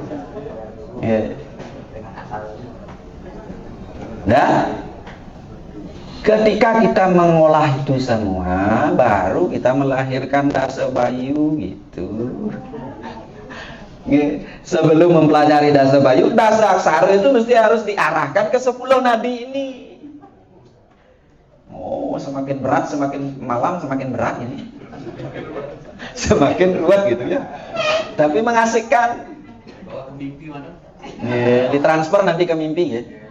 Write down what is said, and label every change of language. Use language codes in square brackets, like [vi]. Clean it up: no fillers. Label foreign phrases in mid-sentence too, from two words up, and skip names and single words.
[id] Nah, ketika kita mengolah itu semua, baru kita melahirkan dasa bayu gitu. Sebelum mempelajari dasa bayu, dasa aksara itu mesti harus diarahkan ke 10 nadi ini. Oh, semakin berat, semakin malam, semakin berat ini. Semakin ruwet gitu ya. Tapi mengasihkan. Ditransfer nanti ke mimpi ya.